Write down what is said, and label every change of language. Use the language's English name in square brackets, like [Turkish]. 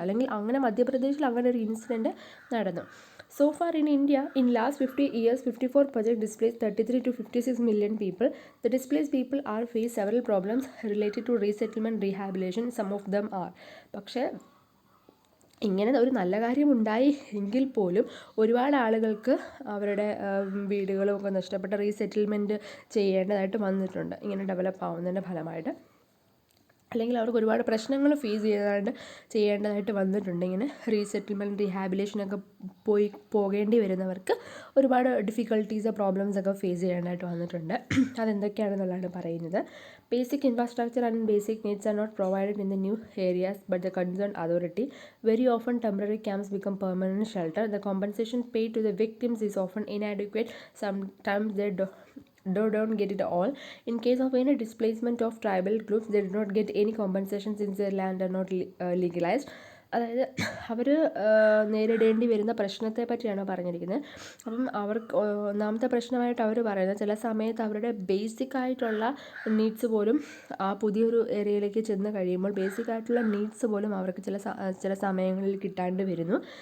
[Malayalam] അല്ലെങ്കിൽ അങ്ങനെ മധ്യപ്രദേശിൽ അങ്ങനെ ഒരു ഇൻസിഡൻറ്റ് നടന്നു. [English] So far in India, in last 50 years, 54 projects displaced 33 to 56 million people. The displaced people are face several problems related to resettlement, rehabilitation. Some of them are. [Malayalam] പക്ഷേ ഇങ്ങനെ ഒരു നല്ല കാര്യം ഉണ്ടായി എങ്കിൽ പോലും ഒരുപാട് ആളുകൾക്ക് അവരുടെ വീടുകളും ഒക്കെ നഷ്ടപ്പെട്ട റീസെറ്റിൽമെൻറ്റ് ചെയ്യേണ്ടതായിട്ട് വന്നിട്ടുണ്ട് ഇങ്ങനെ ഡെവലപ്പ് ആവുന്നതിൻ്റെ ഫലമായിട്ട്. അല്ലെങ്കിൽ അവർക്ക് ഒരുപാട് പ്രശ്നങ്ങൾ ഫേസ് ചെയ്യേണ്ടതായിട്ട് വന്നിട്ടുണ്ട്. ഇങ്ങനെ റീസെറ്റിൽമെൻറ്റ് റീഹാബിലേഷനൊക്കെ പോകേണ്ടി വരുന്നവർക്ക് ഒരുപാട് ഡിഫിക്കൽട്ടീസ് പ്രോബ്ലംസൊക്കെ ഫേസ് ചെയ്യേണ്ടതായിട്ട് വന്നിട്ടുണ്ട്. അതെന്തൊക്കെയാണെന്നുള്ളതാണ് പറയുന്നത്. [English] Basic infrastructure and basic needs are not provided in the new areas by the concerned authority. Very often temporary camps become permanent shelter. The compensation paid to the victims is often inadequate. Sometimes they don't get it all. In case of any displacement of tribal groups, they do not get any compensation since their land are not legalized. [Malayalam] അതായത് അവർ നേരിടേണ്ടി വരുന്ന പ്രശ്നത്തെ പറ്റിയാണ് പറഞ്ഞിരിക്കുന്നത്. അപ്പം അവർക്ക് ഒന്നാമത്തെ പ്രശ്നമായിട്ട് അവർ പറയുന്നത്, ചില സമയത്ത് അവരുടെ ബേസിക് ആയിട്ടുള്ള നീഡ്സ് പോലും ആ പുതിയൊരു ഏരിയയിലേക്ക് ചെന്ന് കഴിയുമ്പോൾ ബേസിക് ആയിട്ടുള്ള നീഡ്സ് പോലും അവർക്ക് ചില സമയങ്ങളിൽ കിട്ടാണ്ട് വരുന്നു.